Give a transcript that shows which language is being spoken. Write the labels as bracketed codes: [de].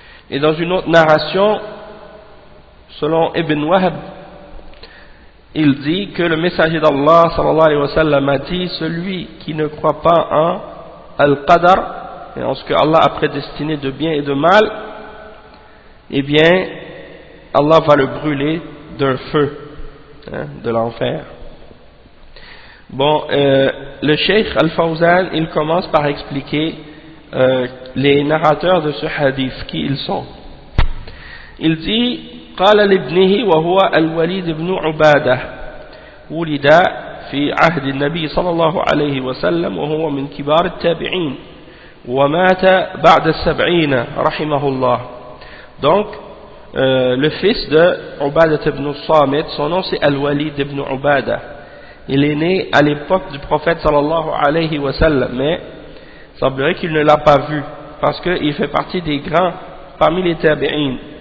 [fr] Et dans une autre narration, selon Ibn Wahb, il dit que le messager d'Allah sallallahu alayhi wa sallam a dit: celui qui ne croit pas en Al-Qadar, et en ce que Allah a prédestiné de bien et de mal, eh bien Allah va le brûler d'un feu, de l'enfer. Bon, le Cheikh Al-Fawzan, il commence par expliquer les narrateurs de ce hadith, qui ils sont. Il dit: [ar] قال لابنه وهو الوليد بن عبادة ولد في عهد النبي صلى الله عليه وسلم وهو من كبار التابعين ومات بعد 70 رحمه الله. [fr] Donc le fils de Ubadah ibn Samit, son nom c'est Al-Walid ibn Ubadah. Il est né à l'époque du prophète sallallahu alayhi wa sallam, mais il semblerait qu'il ne l'a pas vu, parce qu'il fait partie des grands parmi les tabi'in.